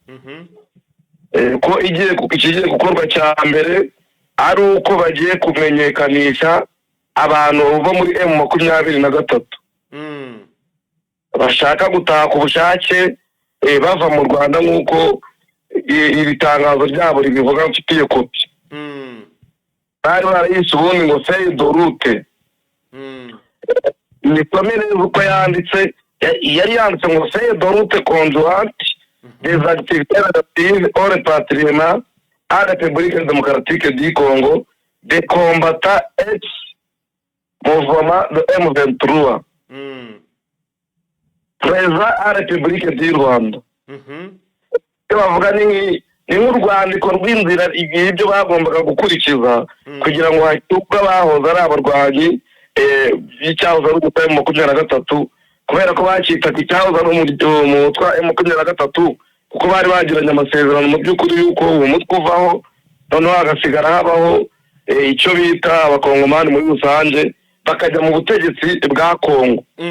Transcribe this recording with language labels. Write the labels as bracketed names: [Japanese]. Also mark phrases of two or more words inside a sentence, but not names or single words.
[Kinyarwanda] ko ikigiye gukorwa cya mbere ari uko bagiye kumenyekanisha abantu bo muri M23 bashaka gutaha ku bushake bava mu Rwanda nk'uko iri tangazo ryabo ribivuga mfitiye kopi bari barayise ubundi ngo [French] feuille de route [Kinyarwanda] ni promene uko yanditse yari yanditse ngo [French] feuille de route conjointe des activités relatives au rapatriement à la République démocratique du Congo des combattants ex-mouvement de M23 présents à la République du Rwanda. [Kinyarwanda] Bavuga ni nk'urwandiko rw'inzira igihe ibyo bagombaga gukurikiza kugira ngo hakirwe abahoze ari abarwanyi y'icyahoze ari umutwe wa M23 kubera ko bakitaga icyahoze ari umutwe wa M23 kuko bari bagiranye amasezerano mu by'ukuri yuko uwo mutwe uvaho noneho hagasigara habaho icyo bita abakongomani muri rusange bakajya mu butegetsi bwa Kongo.